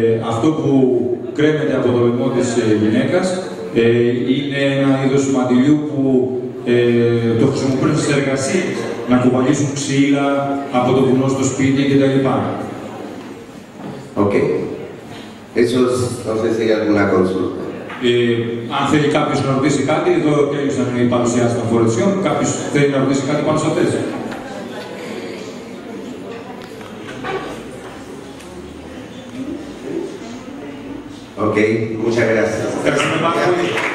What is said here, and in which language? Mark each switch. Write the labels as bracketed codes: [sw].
[el] Αυτό που κρέμεται από το λαιμό της γυναίκας Είναι ένα είδος μαντιλιού που το χρησιμοποιούν στις εργασίες, να κουβαλήσουν ξύλα από το βουνό στο σπίτι κτλ. Ok. [es] Eso es, no sé si hay alguna consulta. [el] Αν θέλει κάποιος να ρωτήσει κάτι, εδώ τέλειωσαν οι παρουσιάσεις των φορεσιών. Κάποιος θέλει να ρωτήσει κάτι πάνω σε αυτές. [es] Ok, muchas gracias. [el] Ευχαριστούμε πάρα πολύ.